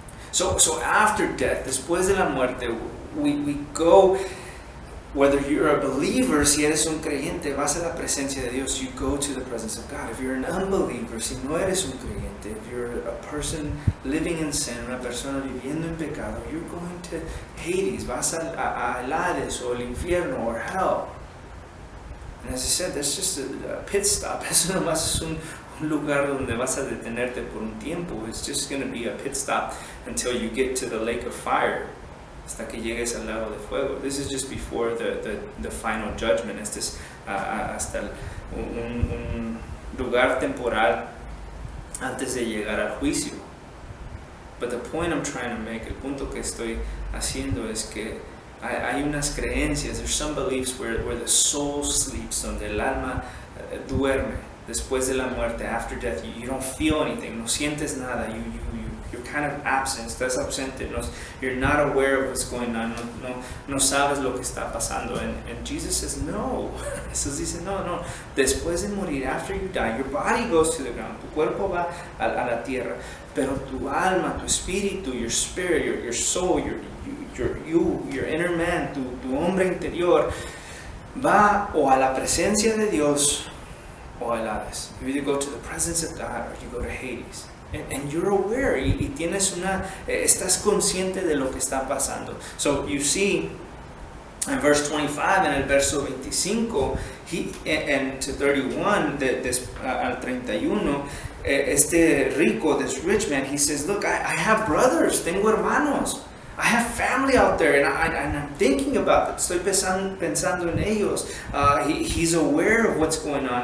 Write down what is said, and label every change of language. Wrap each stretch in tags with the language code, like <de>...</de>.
<en>So after death,</en> <es>después de la muerte,</es> <en>we go, whether you're a believer,</en> <es>si eres un creyente, vas a la presencia de Dios,</es> <en>you go to the presence of God. If you're an unbeliever,</en> <es>si no eres un creyente,</es> <en>if you're a person living in sin,</en> <es>una persona viviendo en pecado,</es> <en>you're going to Hades,</en> <es>vas a Hades o el infierno</es> <en>or hell. And as I said, that's just a pit stop.</en> <es>Eso nomás es un lugar donde vas a detenerte por un tiempo.</es> <en>It's just going to be a pit stop until you get to the lake of fire.</en> <es>Hasta que llegues al lago de fuego.</es> <en>This is just before the final judgment.</en> <es>Este es hasta un lugar temporal antes de llegar al juicio.</es> <en>But the point I'm trying to make,</en> <es>el punto que estoy haciendo es que hay unas creencias,</es> <en>there's some beliefs where the soul sleeps,</en> <es>donde el alma duerme después de la muerte,</es> <en>after death. You don't feel anything,</en> <es>no sientes nada,</es> <en>you're kind of absent,</en> <es>estás ausente,</es> <en>you're not aware of what's going on,</en> <es>no sabes lo que está pasando.</es> <en>And Jesus says, no.</en> <es>Jesús dice, no, después de morir,</es> <en>after you die, your body goes to the ground,</en> <es>tu cuerpo va a la tierra, pero tu alma, tu espíritu,</es> <en>your spirit, your soul, your inner man,</en> <es>tu hombre interior, va o a la presencia de Dios o al Hades.</es> <en>You either go to the presence of God or you go to Hades. And you're aware,</en> <es>y tienes estás consciente de lo que está pasando.</es> <en>So you see, in verse 25,</en> <es>en el verso 25,</es> <en>and to 31,</en> <es>al 31, este rico,</es> <en>this rich man, he says, look, I have brothers,</en> <es>tengo hermanos.</es> <en>I have family out there, and I'm thinking about it.</en> <es>Estoy pensando en ellos.</es> <en>He's aware of what's going on.</en>